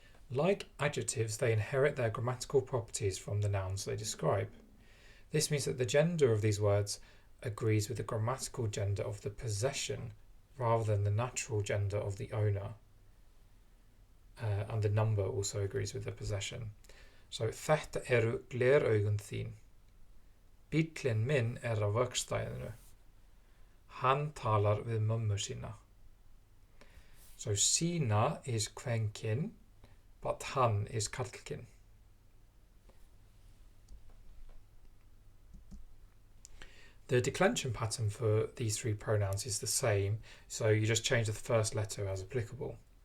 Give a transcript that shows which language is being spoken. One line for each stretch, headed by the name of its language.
English: Like adjectives, they inherit their grammatical properties from the nouns they describe. This means that the gender of these words agrees with the grammatical gender of the possession rather than the natural gender of the owner. And the number also agrees with the possession.
Icelandic: So, þetta gleraugun þín. Bíllinn minn á verkstæðinu. Hann talar við mömmu sína.
English: So, sína is kvenkyn, but hann is karlkyn. The declension pattern for these three pronouns is the same, so you just change the first letter as applicable.